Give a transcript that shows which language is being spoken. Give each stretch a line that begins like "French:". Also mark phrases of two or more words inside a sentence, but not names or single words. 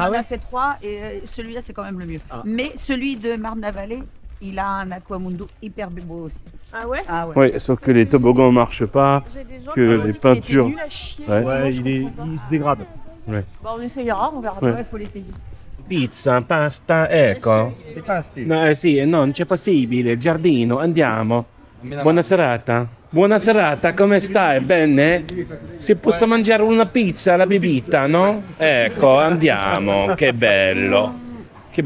French: On en a fait 3 et celui-là c'est quand même le mieux. Mais celui de Marne-la-Vallée, il a un aquamundo hyper beau aussi. Ah ouais? Ah ouais. Ouais, sauf que les toboggans marchent pas. J'ai des gens Que qui m'ont les dit qu'il était peintures- nul à chier. Ouais. Moi, je il comprends pas. se dégrade. Bah, on essayera, on verra. Ouais. Ouais, faut l'essayer.
Italian: Pizza, pasta, ecco.
French: Les pastes.
Italian: No, sì, non c'è possibile. Giardino, andiamo. Buona serata. Buona serata, come stai? Bene? Si posso mangiare una pizza alla bibita, no? Ecco, andiamo. Che bello. Che bello.